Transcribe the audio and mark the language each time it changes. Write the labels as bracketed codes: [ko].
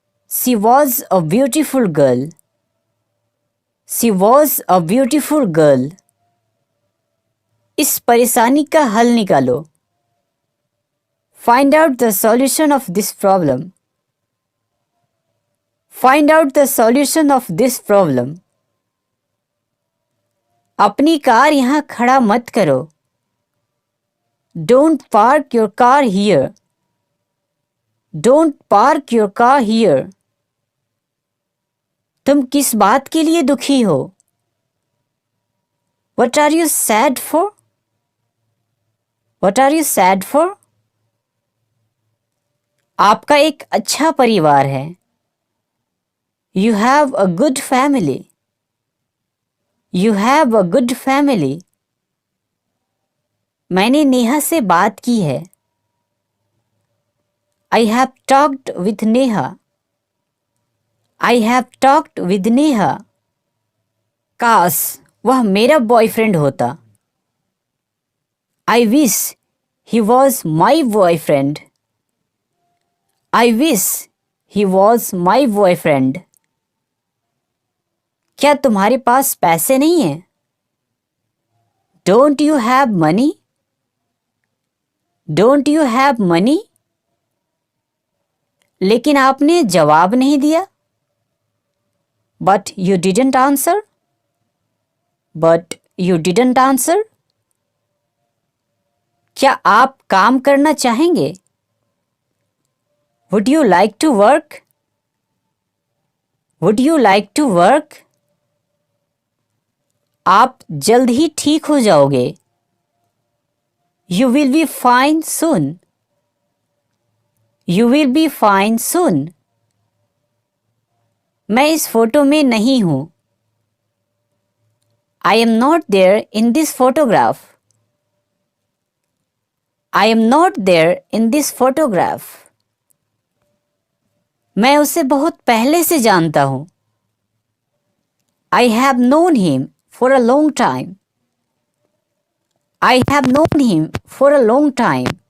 [en] She was a beautiful girl. She was a beautiful girl. [hi] इस परेशानी का हल निकालो. [en] Find out the solution of this problem. Find out the solution of this problem. [hi] अपनी car यहाँ खड़ा मत करो. [en] Don't park your car here. Don't park your car here. [hi] तुम किस बात के लिए दुखी हो? [en] What are you sad for? What are you sad for? [hi] आपका एक अच्छा परिवार है. [en] You have a good family. You have a good family. [hi] मैंने नेहा से बात की है. [en] I have talked with Neha. I have talked with Neha. [hi] काश वह मेरा बॉयफ्रेंड होता. [en] I wish he was my boyfriend. I wish he was my boyfriend. [hi] क्या तुम्हारे पास पैसे नहीं हैं? [en] Don't you have money? Don't you have money? [hi] लेकिन आपने जवाब नहीं दिया. [en] But you didn't answer. But you didn't answer. [hi] क्या आप काम करना चाहेंगे? [en] Would you like to work? Would you like to work? [hi] आप जल्द ही ठीक हो जाओगे. [en] You will be fine soon. You will be fine soon. [hi] मैं इस फोटो में नहीं हूं. [en] I am not there in this photograph. I am not there in this photograph. [hi] मैं उसे बहुत पहले से जानता हूं. [en] I have known him for a long time. I have known him for a long time.